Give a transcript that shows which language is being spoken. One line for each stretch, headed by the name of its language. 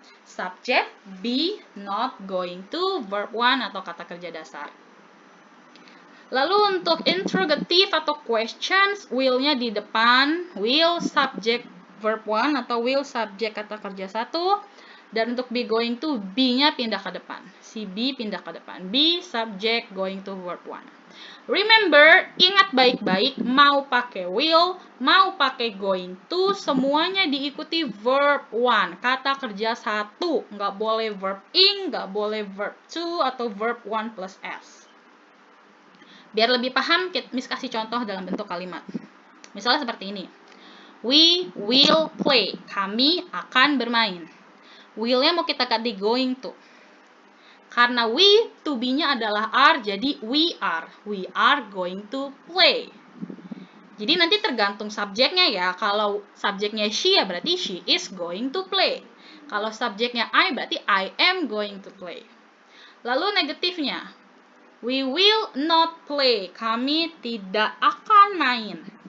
English: Subject, be, not, going to, verb one
Indonesian: atau kata kerja dasar. Lalu untuk interrogative atau questions, will-nya di depan, will, subject, verb one atau will, subject, kata kerja satu. Dan untuk be going to, be-nya pindah ke depan. Si be pindah ke depan.
English: Be, subject, going to, verb one.
Indonesian: Remember, ingat baik-baik, mau pakai will, mau pakai going to, semuanya diikuti verb one, kata kerja satu. Nggak boleh verb ing, nggak boleh verb to, atau verb one plus s. Biar lebih paham, Miss kasih contoh dalam bentuk kalimat. Misalnya seperti ini.
English: We will play.
Indonesian: Kami akan bermain. Will-nya mau kita ganti going to. Karena we, to be-nya adalah are, jadi we are.
English: We are going to play.
Indonesian: Jadi nanti tergantung subjeknya ya. Kalau subjeknya
English: she
Indonesian: ya berarti
English: she is going to play.
Indonesian: Kalau subjeknya
English: I berarti I am going to play.
Indonesian: Lalu negatifnya.
English: We will not play.
Indonesian: Kami tidak akan main.